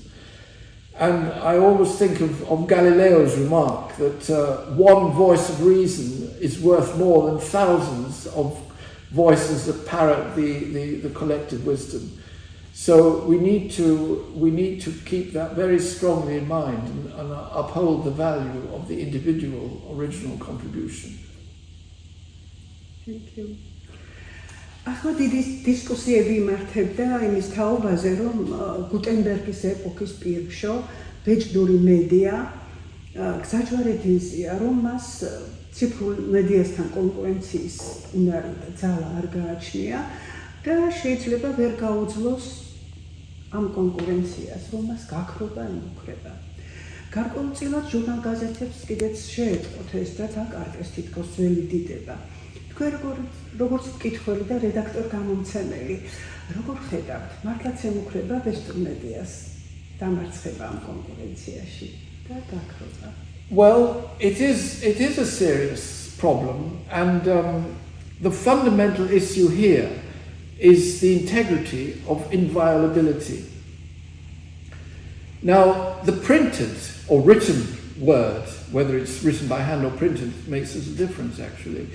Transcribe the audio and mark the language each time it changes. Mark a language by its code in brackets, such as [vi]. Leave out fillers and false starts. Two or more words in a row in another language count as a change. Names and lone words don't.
[en] And I always think of Galileo's remark that one voice of reason is worth more than thousands of voices that parrot the collective wisdom. So we need to keep that very strongly in mind and uphold the value of the individual original contribution. Thank you. [ka] ახლა დიდი დისკუსიები იმართებდა იმის თაობაზე, რომ გუტენბერგის ეპოქის პირშო ბეჭდური მედია გზაჯვარედინსია, რომ მას ციფრულ მედიასთან კონკურენციის უნარი და ძალა არ გააჩნია და შეიძლება ვერ გაუძლოს ამ კონკურენციას, რომ მას გაქრობა ემუქრება. გარკვეულწილად ჟურნალ გაზეთებს კიდეც შეეწყოთ ეს და აკარგეს თითქოს ძველი დიდება. როგორც მკითხველი და რედაქტორ-გამომცემელი, როგორ ხედავთ, მართლაც ემუქრება ბეჭდურ მედიას დამარცხება ამ კონკურენციაში და გაქრობა? [en] Well, it is a serious problem, and the fundamental issue here is the integrity of inviolability. Now, the printed or written word, whether it's written by hand or printed, makes us a difference actually.